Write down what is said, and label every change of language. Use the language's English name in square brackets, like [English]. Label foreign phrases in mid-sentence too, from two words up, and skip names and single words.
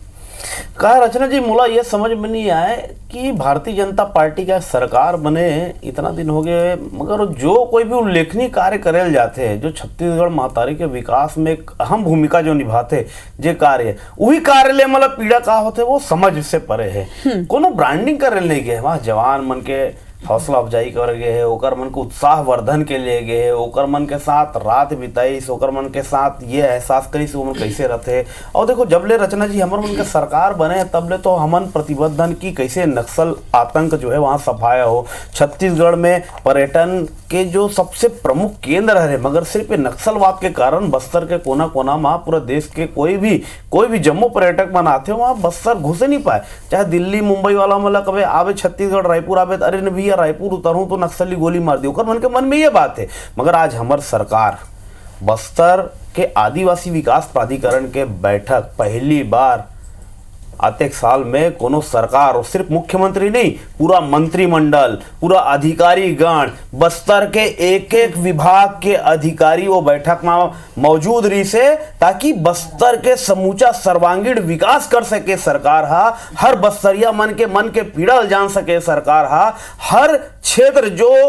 [Chhattisgarhi] कहा रचना जी, मुला ये समझ में नहीं आए कि भारतीय जनता पार्टी का सरकार बने इतना दिन हो गए, मगर जो कोई भी उल्लेखनीय कार्य करेल जाते हैं, जो छत्तीसगढ़ महतारी के विकास में एक अहम भूमिका जो निभाते जे कार्य, वही कार्य ले मतलब पीड़ा का होते वो समझ से परे है। कोनो ब्रांडिंग करेल नहीं गए, वहाँ जवान मन के हौसला अफजाई कर गए है, ओकर मन को उत्साह वर्धन के लिए गए है, ओकर मन के साथ रात बिताई, ओकर मन के साथ ये एहसास करी से मन कैसे रहते। और देखो जब ले रचना जी हमर मन के सरकार बने तब ले तो हमन प्रतिबद्धन की कैसे नक्सल आतंक जो है वहाँ सफाया हो। छत्तीसगढ़ में पर्यटन के जो सबसे प्रमुख केंद्र है, मगर सिर्फ नक्सलवाद के कारण बस्तर के कोना कोना में पूरा देश के कोई भी जम्मू पर्यटक बनाते हो वहाँ बस्तर घुसे नहीं पाए। चाहे दिल्ली मुंबई वाला मतलब कभी आवे छत्तीसगढ़ रायपुर आवे, अरे न भैया रायपुर उतरूं तो नक्सली गोली मार दी, ओकर मन के मन में ये बात है। मगर आज हमार सरकार बस्तर के आदिवासी विकास प्राधिकरण के बैठक पहली बार आतेक साल में कोनो सरकार, और सिर्फ मुख्यमंत्री नहीं, पूरा मंत्रिमंडल, पूरा अधिकारी गण, बस्तर के एक एक विभाग के अधिकारी वो बैठक में मौजूद रही से, ताकि बस्तर के समूचा सर्वांगीण विकास कर सके सरकार हा, हर बस्तरिया मन के पीड़ा जान सके सरकार हा, हर क्षेत्र जो